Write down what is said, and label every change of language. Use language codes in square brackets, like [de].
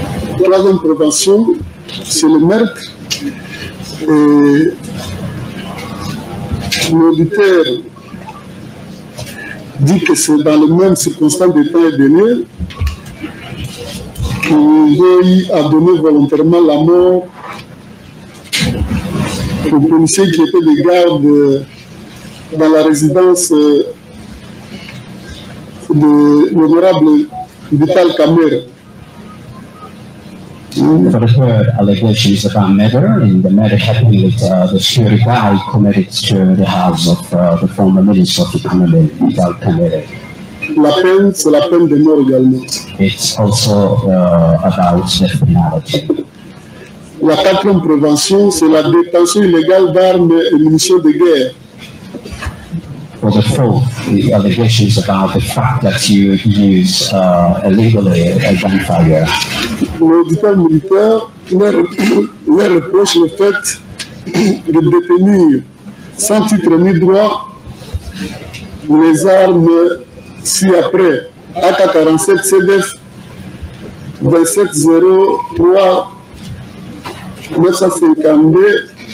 [fr] La troisième prévention, c'est le meurtre. Et l'auditeur dit que c'est dans les mêmes circonstances de temps et de lieu qu'il a donné volontairement la mort aux policiers qui étaient des gardes dans la résidence de l'honorable Vital Kamerhe. [en] For the third allegation is about murder, and the murder happened with the security guy committed to the house of the former Minister of the Economy, Vital Kamerhe. [fr] La peine, c'est la peine de mort également. [en] It's also about death penalty. [fr] La quatrième prévention, c'est la détention illégale d'armes et munitions de guerre. [en] For the fourth, the allegation is about the fact that you use illegally a gunfire. [fr] L'auditeur militaire leur reproche le fait de détenir sans titre ni droit les armes ci-après AK-47 CDF 2703 952